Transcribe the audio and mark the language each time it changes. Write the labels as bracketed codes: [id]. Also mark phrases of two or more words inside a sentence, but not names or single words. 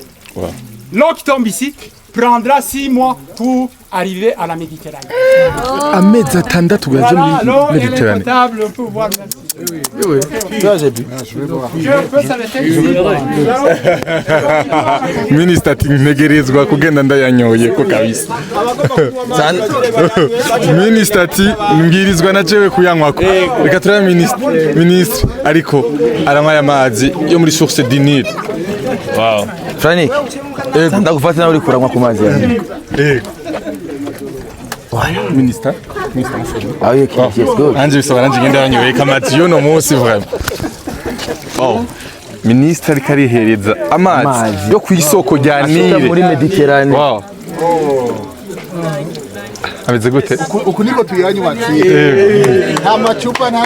[fr] L'eau qui tombe ici prendra 6 mois pour arriver à la Méditerranée. Voilà, l'eau elle est potable, on peut voir même. Oui. j'ai vu. Je peux s'arrêter ici. [rn] Ministre ati ntegerezwa kugenda ndayanyoye ko kabisa. Ministre ati mbwirizwa na jewe kuyanywako. Reka turaba ministre ariko aranywa amazi yo muri [fr] source du Nil. Wow. [rn] Frank, ndagufata nawe uri kuranywa ku mazi yawe. Ministre. [fr] Ah oui, [en] ok, yes, good. [rn] Anje bisaba nanje ngenda yanyoye kamazi yo no munsi vraiment. Wow. Ministre ariko arihereza amazi yo ku isoko rya Nile muri Mediterane. Wow. Ameze gute? Uku niko tuyanywa ati. Nta macupa nta.